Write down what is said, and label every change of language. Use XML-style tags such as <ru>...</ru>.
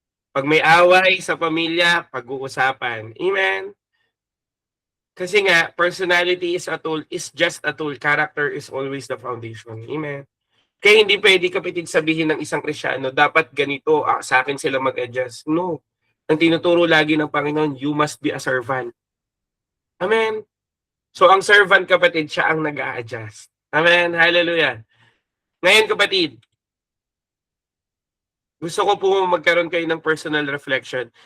<tl>Pag may away sa pamilya, pag-uusapan. Amen.</tl> <en>Kasi nga, personality is a tool, is just a tool. Character is always the foundation. Amen.</en> <tl>Kaya hindi pwede kapatid sabihin ng isang Kristyano, dapat ganito, sa akin sila mag-adjust. No. Ang tinuturo lagi ng Panginoon,</tl> <en>you must be a servant.</en> <tl>Amen. So ang servant kapatid, siya ang nag-a-adjust. Amen. Hallelujah. Ngayon kapatid, gusto ko po magkaroon kayo ng personal reflection.</tl>